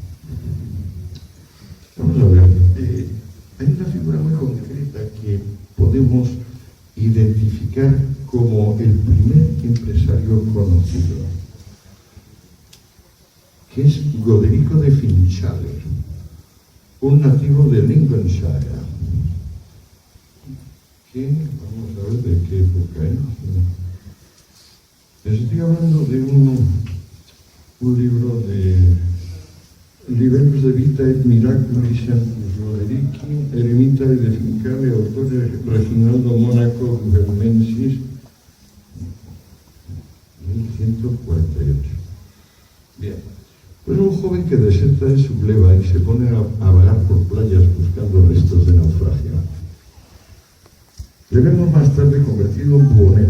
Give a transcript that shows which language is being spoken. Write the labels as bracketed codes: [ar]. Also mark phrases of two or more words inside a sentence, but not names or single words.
[es] Vamos a ver, hay una figura muy concreta que podemos identificar como el primer empresario conocido, que es Goderico de Finchales, un nativo de Lincolnshire, que, vamos a ver de qué época es. Les estoy hablando de un libro de Liberus de Vita et Miraculis Sanctus Goderici, eremita de Fincale, autor de Reginaldo Mónaco Gubermensis, 1148. Bien, pues un joven que deserta de su gleba y se pone a vagar por playas buscando restos de naufragio. Le vemos más tarde convertido en buhonero.